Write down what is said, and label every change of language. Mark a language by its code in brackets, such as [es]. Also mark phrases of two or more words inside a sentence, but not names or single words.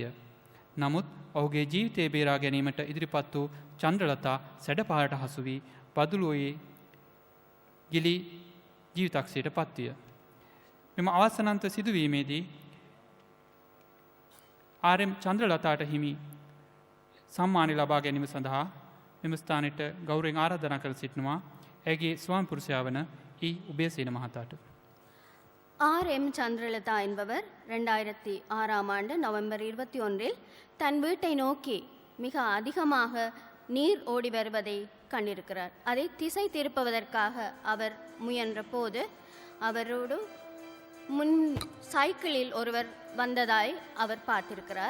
[si] නමුත් ඔහුගේ ජීවිතය බේරා ගැනීමට ඉදිරිපත් වූ චන්ද්‍රලතා සැඩ පහරට හසු වී බදුලුවේ ගිලි ජීවිතක්ෂයට පත්විය. මෙම අවසනන්ත සිදුවීමේදී ආර්.එම්. චන්ද්‍රලතාට හිමි සම්මානය ලබා ගැනීම සඳහා මෙම ස්ථානයට ගෞරවයෙන් ආරාධනා කර සිටිනවා ඇගේ ස්වාමිපුරුෂයා වන උබේසේන මහතාට. [ta] ஆர்.எம். சந்திரலதா என்பவர் 2006ஆம் ஆண்டு நவம்பர் 21இல் தன் வீட்டை நோக்கி மிக அதிகமாக நீர் ஓடி வருவதை கண்டிருக்கிறார். அதை திசை திருப்புவதற்காக அவர் முயன்ற போது அவரோடு முன் சைக்கிளில் ஒருவர் வந்ததாய் அவர் பார்த்திருக்கிறார்.